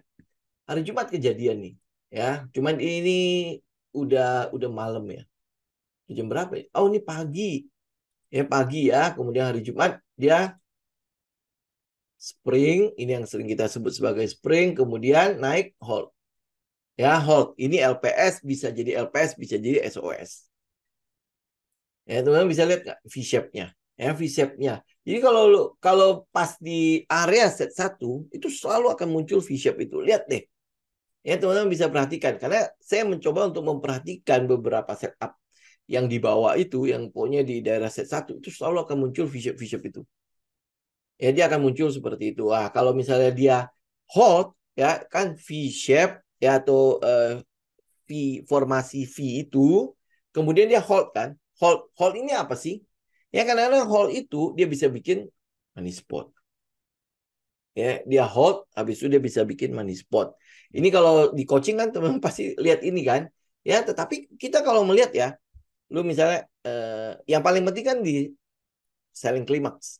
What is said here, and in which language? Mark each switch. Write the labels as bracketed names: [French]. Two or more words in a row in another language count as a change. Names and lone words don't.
[Indonesian] Hari Jumat kejadian nih. Ya, cuman ini udah malam ya. Jam berapa ya? Oh, ini pagi. Ya, pagi ya. Kemudian hari Jumat dia spring, ini yang sering kita sebut sebagai spring, kemudian naik hold. Ya, hold. Ini LPS bisa jadi LPS, bisa jadi SOS. Ya, teman-teman bisa lihat nggak V-shape-nya? Ya, V-shape-nya. Jadi kalau pas di area set 1 itu selalu akan muncul V-shape itu. Lihat deh. Ya, teman-teman bisa perhatikan. Karena saya mencoba untuk memperhatikan beberapa setup yang di bawah itu, yang pokoknya di daerah set 1, itu selalu akan muncul V-shape itu. Ya, dia akan muncul seperti itu. Wah, kalau misalnya dia hold, ya kan V-shape, ya atau formasi V itu, kemudian dia hold kan. Hold ini apa sih? Ya, kadang-kadang hold itu dia bisa bikin [English] money spot. [Indonesian] Ya, dia hold, habis itu dia bisa bikin [English] money spot. [Indonesian] Ini kalau di coaching kan teman-teman pasti lihat ini kan. Ya, tetapi kita kalau melihat ya, lu misalnya yang paling penting kan di [English] selling climax.